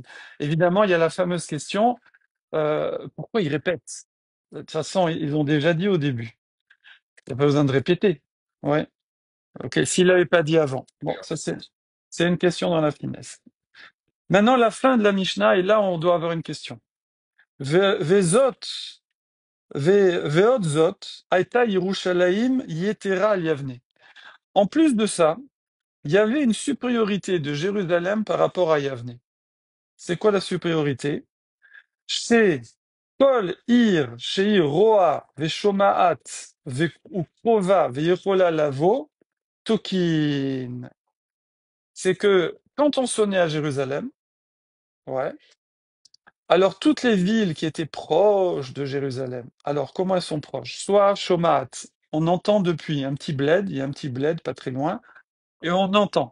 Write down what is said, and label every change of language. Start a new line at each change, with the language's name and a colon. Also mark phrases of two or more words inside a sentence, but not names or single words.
French: Évidemment, il y a la fameuse question, pourquoi ils répètent? De toute façon, ils ont déjà dit au début. Il n'y a pas besoin de répéter. Ouais. Ok. S'il l'avait pas dit avant. Bon, ça c'est une question dans la finesse. Maintenant, la fin de la Mishnah, et là, on doit avoir une question.
Hebrew: וזאת, ועוד זאת, הייתה ירושלים יתרה על יבנה.
French: En plus de ça, il y avait une supériorité de Jérusalem par rapport à Yavne. C'est quoi la supériorité?
Hebrew: C'est כל עיר שהיא רואה ושומעת וקרובה ויכולה לבוא תוכה.
French: C'est que quand on sonnait à Jérusalem, ouais, alors toutes les villes qui étaient proches de Jérusalem, alors comment elles sont proches? Soit Shomaat, on entend depuis un petit bled, il y a un petit bled pas très loin, et on entend.